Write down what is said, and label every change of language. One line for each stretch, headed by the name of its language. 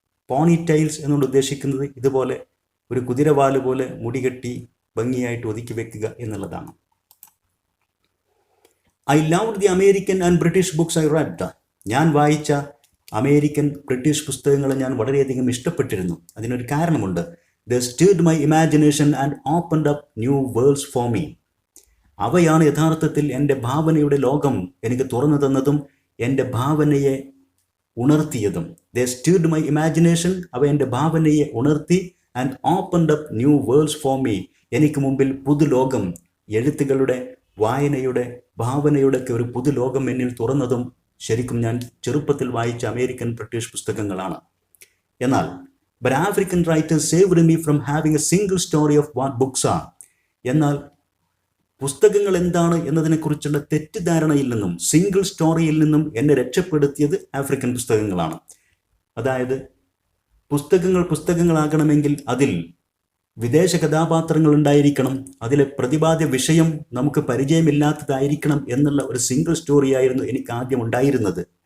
Malayalam: പോണി tiles എന്നുകൊണ്ട് ഉദ്ദേശിക്കുന്നത് ഇതുപോലെ ഒരു കുതിരവാല് പോലെ മുടികെട്ടി ഭംഗിയായിട്ട് ഒതുക്കി വെക്കുക എന്നുള്ളതാണ്.
English: I loved the American and British books I read.
Malayalam: ഞാൻ വായിച്ച അമേരിക്കൻ ബ്രിട്ടീഷ് പുസ്തകങ്ങളെ ഞാൻ വളരെയധികം ഇഷ്ടപ്പെട്ടിരുന്നു. അതിനൊരു കാരണമുണ്ട്.
English: They stirred my imagination and opened up new worlds for me.
Malayalam: അവയാണ് യഥാർത്ഥത്തിൽ എൻ്റെ ഭാവനയുടെ ലോകം എനിക്ക് തുറന്നു തന്നതും എൻ്റെ ഭാവനയെ ഉണർത്തിയതും.
English: They stirred my imagination,
Malayalam: അവ എൻ്റെ ഭാവനയെ ഉണർത്തി,
English: and opened up new worlds for me.
Malayalam: എനിക്ക് മുമ്പിൽ പുതുലോകം, എഴുത്തുകളുടെ, വായനയുടെ, ഭാവനയുടെ ഒക്കെ ഒരു പുതുലോകം എന്നിൽ തുറന്നതും ശരിക്കും ഞാൻ ചെറുപ്പത്തിൽ വായിച്ച അമേരിക്കൻ ബ്രിട്ടീഷ് പുസ്തകങ്ങളാണ്. എന്നാൽ
English: but African writers saved me from having a single story of what books are.
Malayalam: എന്നാൽ പുസ്തകങ്ങൾ എന്താണ് എന്നതിനെക്കുറിച്ചുള്ള തെറ്റിദ്ധാരണയിൽ നിന്നും സിംഗിൾ സ്റ്റോറിയിൽ നിന്നും എന്നെ രക്ഷപ്പെടുത്തിയത് ആഫ്രിക്കൻ പുസ്തകങ്ങളാണ്. അതായത് പുസ്തകങ്ങൾ പുസ്തകങ്ങളാകണമെങ്കിൽ അതിൽ വിദേശ കഥാപാത്രങ്ങൾ ഉണ്ടായിരിക്കണം, അതിലെ പ്രതിപാദ്യ വിഷയം നമുക്ക് പരിചയമില്ലാത്തതായിരിക്കണം എന്നുള്ള ഒരു സിംഗിൾ സ്റ്റോറിയായിരുന്നു എനിക്ക് ആദ്യം ഉണ്ടായിരുന്നത്.